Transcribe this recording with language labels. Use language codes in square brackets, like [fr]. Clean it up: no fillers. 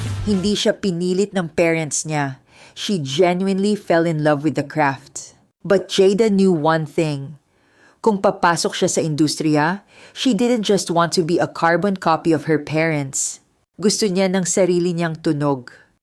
[tl] Hindi siya pinilit ng parents niya. [en] She genuinely fell in love with the craft. But Jada knew one thing. [tl] Kung papasok siya sa industriya, [en] she didn't just want to be a carbon copy of her parents. [tl] Gusto niya ng sarili niyang tunog.